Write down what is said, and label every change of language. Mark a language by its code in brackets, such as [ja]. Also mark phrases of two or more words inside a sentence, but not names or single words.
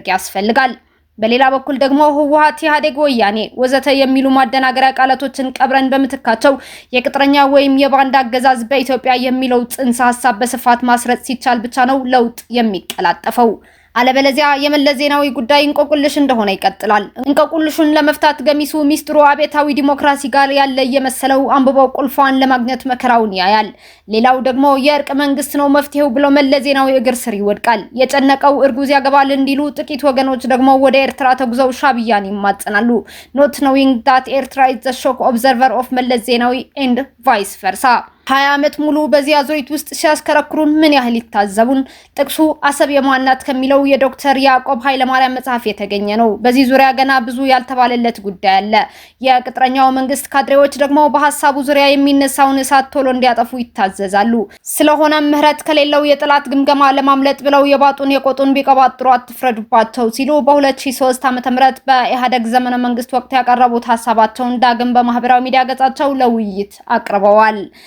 [am] ያስፈልጋል። በሌላ በኩል ደግሞ ህወሓት፣ ኢህአዴግ፣ ወያኔ ወዘተ የሚሉ ማደናገሪያ ቃላቶችን ቀብረን በመትካቸው የቅጥረኛ ወይም የባንዳ አገዛዝ በኢትዮጵያ የሚለው ጽንሰ ሐሳብ በስፋት ማስረጽ ሲቻል ብቻ ነው ለውጥ የሚቀላጠፈው። አለበለዚያ የመለስ ዜናዊ ጉዳይ እንቆቅልሽ እንደሆነ ይቀጥላል። እንቆቅልሹን ለመፍታት ገሚሱ ሚስጥሩ አቤታዊ ዲሞክራሲ ጋር ያለ የመሰለው አንብበው ቁልፏን ለማግኘት መከራውን ያያል። ሌላው ደግሞ የእርቅ መንግስት ነው መፍትሄው ብሎ መለስ ዜናዊ እግር ስር ይወድቃል። የጨነቀው እርጉዝ ያገባል እንዲሉ ጥቂት ወገኖች ደግሞ ወደ ኤርትራ ተጉዘው ሻዕቢያን ይማጸናሉ። [en] not knowing that ኤርትራ is the shock observer of መለስ ዜናዊ and vice [am] versa። 20 ዓመት ሙሉ በዚያ ዞይት ውስጥ ሲያስከረክሩን ምን ያህል ይታዘቡን። ጥቅሱ አሰብ የማናት ከሚለው የዶክተር ያዕቆብ ኃይለማርያም መጽሐፍ የተገኘ ነው። በዚህ ዙሪያ ገና ብዙ ያልተባለለት ጉዳይ አለ። የቅጥረኛው መንግስት ካድሬዎች ደግሞ በሐሳቡ ዙሪያ የሚነሳውን እሳት ቶሎ እንዲያጠፉ ይታዘዛሉ። ስለሆነም ምህረት ከሌለው የጠላት ግምገማ ለማምለጥ ብለው የባጡን የቆጡን ቢቀባጥሩ አትፍረዱባቸው ሲሉ በ2003 ዓ.ም በኢህአዴግ ዘመነ መንግስት ወቅት ያቀረቡት ሐሳባቸውን ዳግም በማህበራዊ ሚዲያ ገጻቸው ለውይይት አቅርበዋል።